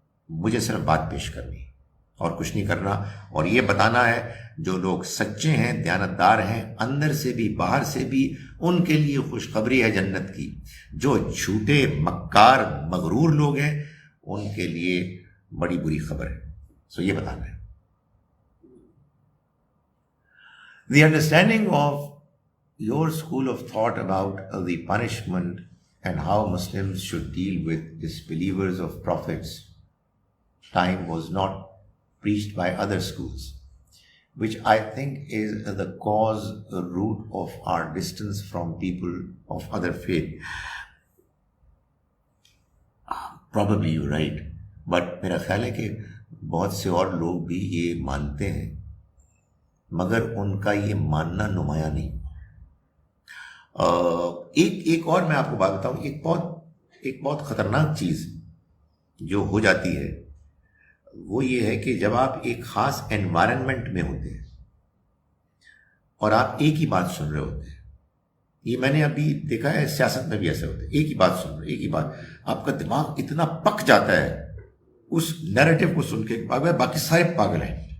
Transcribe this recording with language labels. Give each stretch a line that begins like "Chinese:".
Urdu: مجھے صرف بات پیش کرنی اور کچھ نہیں کرنا, اور یہ بتانا ہے جو لوگ سچے ہیں, دیانتدار ہیں, اندر سے بھی باہر سے بھی, ان کے لیے خوشخبری ہے جنت کی. جو جھوٹے مکار مغرور لوگ ہیں ان کے لیے بڑی بری خبر ہے. سو یہ بتانا ہے.
English: The understanding of your school of thought about the punishment and how Muslims should deal with disbelievers of prophets' time was not preached by other schools, which I think is the cause, the root of our distance from people of other faith. Probably you're right, but
Urdu: میرا خیال ہے کہ بہت سے اور لوگ بھی یہ مانتے ہیں, مگر ان کا یہ ماننا نمایاں نہیں. ایک اور میں آپ کو بات بتاؤں, ایک بہت خطرناک چیز جو ہو جاتی ہے وہ یہ ہے کہ جب آپ ایک خاص انوائرنمنٹ میں ہوتے ہیں اور آپ ایک ہی بات سن رہے ہوتے ہیں, یہ میں نے ابھی دیکھا ہے سیاست میں بھی ایسے ہوتے ہیں, ایک ہی بات سن رہے, ایک ہی بات, آپ کا دماغ اتنا پک جاتا ہے اس نیریٹو کو سن کے, باقی سارے پاگل ہیں.